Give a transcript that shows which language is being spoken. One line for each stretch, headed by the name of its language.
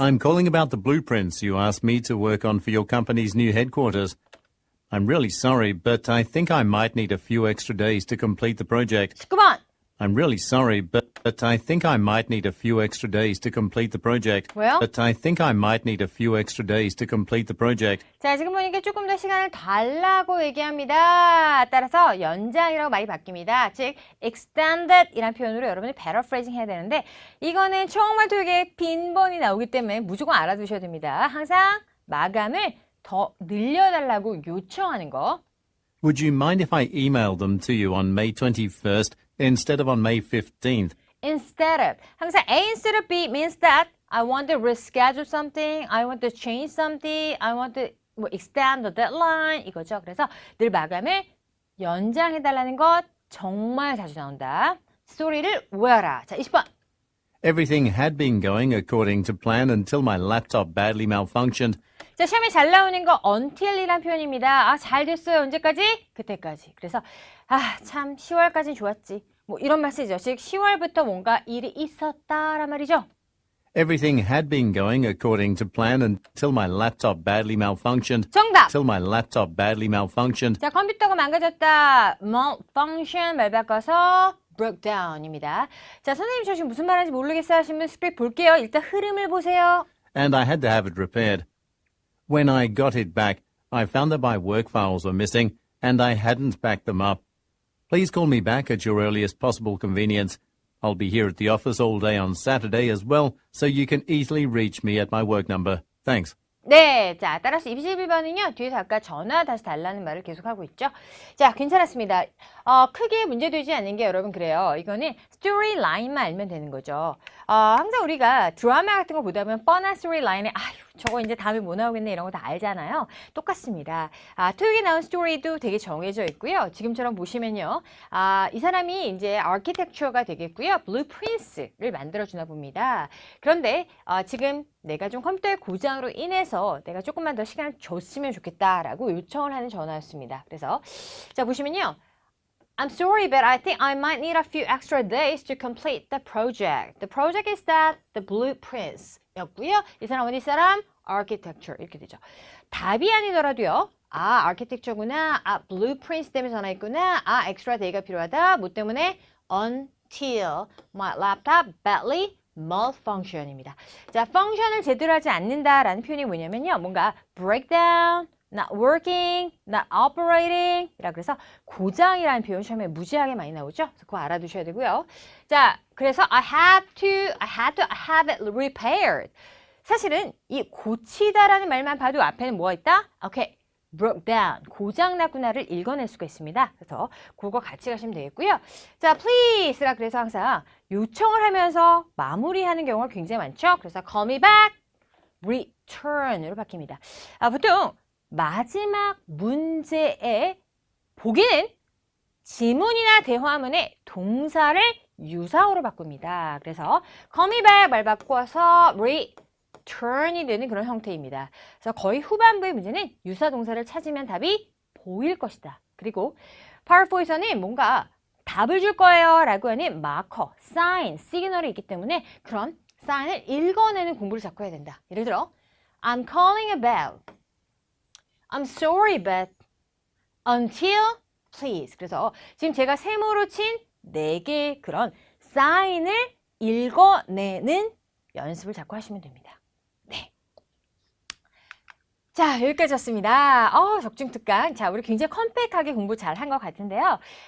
English: I'm calling about the blueprints you asked me to work on for your company's new headquarters. I'm really sorry, but I think I might need a few extra days to complete the project.
Korean: 19번.
English: I'm really sorry, but I think I might need a few extra days to complete the project.
Korean: 왜요?
English: But I think I might need a few extra days to complete the project.
Korean: 자, 지금 보니까 조금 더 시간을 달라고 얘기합니다. 따라서 연장이라고 말이 바뀝니다. 즉, extended 이란 표현으로 여러분이 paraphrasing 해야 되는데 이거는 정말 되게 빈번히 나오기 때문에 무조건 알아두셔야 됩니다. 항상 마감을 더 늘려달라고 요청하는 거.
English: Would you mind if I emailed them to you on May 21st instead of on May 15th? Instead of.
Korean: 항상
English: A instead of B means that I want to reschedule something, I want to change something, I want to extend the deadline
Korean: 이거죠. 그래서 늘 마감을 연장해달라는 것 정말 자주 나온다. 스토리를 외워라. 자, 20번.
English: Everything had been going according to plan until my laptop badly malfunctioned.
Korean: 자, 시험에 잘 나오는 거 until이란 표현입니다. 아, 잘 됐어요. 언제까지? 그때까지. 그래서 참 10월까지는 좋았지. 뭐 이런 말씀이죠. 즉 10월부터 뭔가 일이 있었다란 말이죠.
English: Everything had been going according to plan until my laptop badly malfunctioned.
Korean: 정답!
English: Till my laptop badly malfunctioned.
Korean: 자, 컴퓨터가 망가졌다. malfunction 말 바꿔서 broke down입니다. 자, 선생님 저 지금 무슨 말하는지 모르겠어요 하신 분 스크립트 볼게요. 일단 흐름을 보세요.
English: And I had to have it repaired. When I got it back, I found that my work files were missing, and I hadn't backed them up. Please call me back at your earliest possible convenience. I'll be here at the office all day on Saturday as well, so you can easily reach me at my work number. Thanks.
Korean: 네, 자, 따라서 21번은요, 뒤에서 아까 전화 다시 달라는 말을 계속하고 있죠. 자, 괜찮았습니다. 크게 문제되지 않는 게 여러분 그래요. 이거는 스토리 라인만 알면 되는 거죠. 항상 우리가 드라마 같은 거 보다 보면 뻔한 스토리 라인에 아휴, 저거 이제 다음에 뭐 나오겠네 이런 거 다 알잖아요. 똑같습니다. 토익에 나온 스토리도 되게 정해져 있고요. 지금처럼 보시면요. 이 사람이 이제 아키텍처가 되겠고요. 블루프린트를 만들어주나 봅니다. 그런데 지금 내가 좀 컴퓨터의 고장으로 인해서 내가 조금만 더 시간을 줬으면 좋겠다라고 요청을 하는 전화였습니다. 그래서 자 보시면요.
English: I'm sorry, but I think I might need a few extra days to complete the project. The project is that the blueprints
Korean: 였고요. 이 사람 어디 사람? architecture 이렇게 되죠. 답이 아니더라도요. architecture구나. blueprints 때문에 전화했구나. extra day가 필요하다. 뭐 때문에?
English: Until my laptop badly malfunction입니다.
Korean: 자, function을 제대로 하지 않는다라는 표현이 뭐냐면요. 뭔가
English: breakdown, not working, not operating
Korean: 이라 그래서 고장이라는 표현 처음에 무지하게 많이 나오죠. 그래서 그거 알아두셔야 되고요. 자, 그래서
English: I had to have it repaired.
Korean: 사실은 이 고치다라는 말만 봐도 앞에는 뭐가 있다? 오케이. broke down, 고장났구나를 읽어낼 수가 있습니다. 그래서 그거 같이 가시면 되겠고요. 자, please라 그래서 항상 요청을 하면서 마무리하는 경우가 굉장히 많죠. 그래서
English: call me back,
Korean: return으로 바뀝니다. 보통 마지막 문제에 보기는 지문이나 대화문에 동사를 유사어로 바꿉니다. 그래서
English: call me back
Korean: 말 바꿔서 return이 되는 그런 형태입니다. 그래서 거의 후반부의 문제는 유사 동사를 찾으면 답이 보일 것이다. 그리고 Power 4에서는 뭔가 답을 줄 거예요 라고 하는 마커, 사인, 시그널이 있기 때문에 그런 사인을 읽어내는 공부를 자꾸 해야 된다. 예를 들어
English: I'm calling about I'm sorry but until please.
Korean: 그래서 지금 제가 세모로 친 4개의 그런 사인을 읽어내는 연습을 자꾸 하시면 됩니다. 네. 자, 여기까지였습니다. 적중특강. 자, 우리 굉장히 컴팩하게 공부 잘 한 것 같은데요.